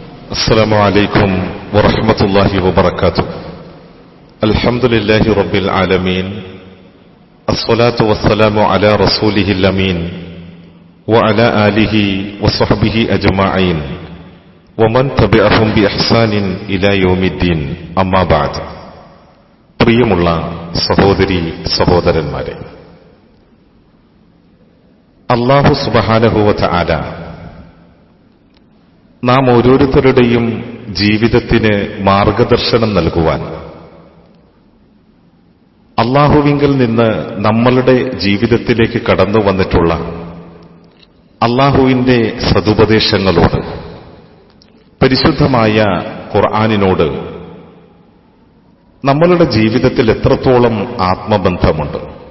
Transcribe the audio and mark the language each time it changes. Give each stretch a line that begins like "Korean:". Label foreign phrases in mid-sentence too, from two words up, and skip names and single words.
Arabic: السلام عليكم ورحمة الله وبركاته. الحمد لله رب العالمين، الصلاة والسلام على رسوله الأمين وعلى آله وصحبه أجمعين ومن تبعهم بإحسان إلى يوم الدين. أما بعد.
Malayalam: പ്രിയമുള്ള സഹോദരി സഹോദരന്മാരെ, അല്ലാഹു
Arabic: سبحانه و تعالى
Malayalam: നാം ഓരോരുത്തരുടെയും ജീവിതത്തിന് മാർഗദർശനം നൽകുവാൻ അല്ലാഹുവിങ്കൽ നിന്ന് നമ്മളുടെ ജീവിതത്തിലേക്ക് കടന്നു വന്നിട്ടുള്ള അല്ലാഹുവിന്റെ സതുപദേശങ്ങളോട്, പരിശുദ്ധമായ ഖുർആനിനോട് നമ്മളുടെ ജീവിതത്തിൽ എത്രത്തോളം ആത്മബന്ധമുണ്ട്.